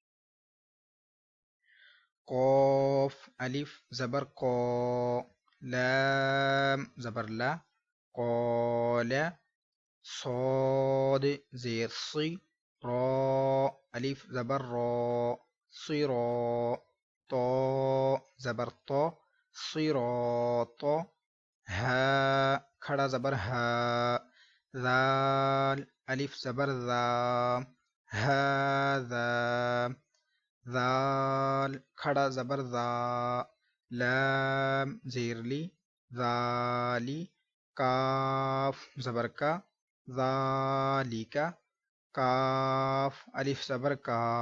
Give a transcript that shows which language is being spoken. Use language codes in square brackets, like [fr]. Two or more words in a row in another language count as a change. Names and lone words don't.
[ur] قاف الف زبر قا، لام زبر لا، قال، صاد زیر صی، را الف زبر را، صرا، طا زبر طا، صراط، ہا کھڑا زبر ہا، ذال الف زبر ذا، ہذا، ذال کھڑا زبر ذا، لام زیر لی، ذالی، کاف زبر کا، ذالکا، کاف الف زبر کا،